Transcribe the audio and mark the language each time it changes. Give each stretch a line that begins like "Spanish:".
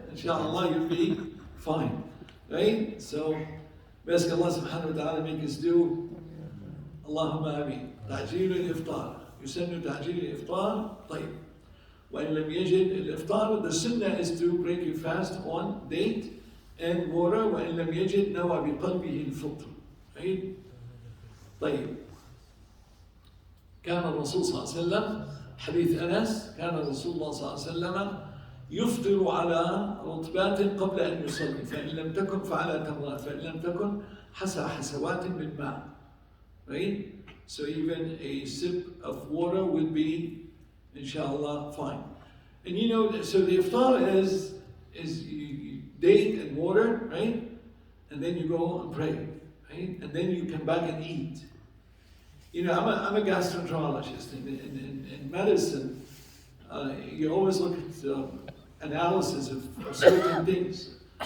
English: Inshallah, you'll be fine, right? So, we ask Allah subhanahu wa ta'ala make us do Allahumma ameen.
Arabic: Ta'jeel al-iftar. يسن تعجيل الإفطار. طيب. وإن لم يجد الإفطار,
English: the sunnah is to break your fast on date and water.
Arabic: وإن لم يجد نوى بقلبه الفطر.
English: Right?
Arabic: طيب. كان الرسول صلى الله عليه وسلم حديث أنس كان الرسول الله صلى الله عليه وسلم يفطر على رطبات قبل أن يصلي فإن لم تكن فعلى تمرات فإن لم تكن حسوات من ماء.
English: Right? So even a sip of water would be inshallah, fine. And you know, so the iftar is you date and water, right? And then you go and pray, right? And then you come back and eat. You know, I'm a gastroenterologist. In medicine, you always look at analysis of certain things.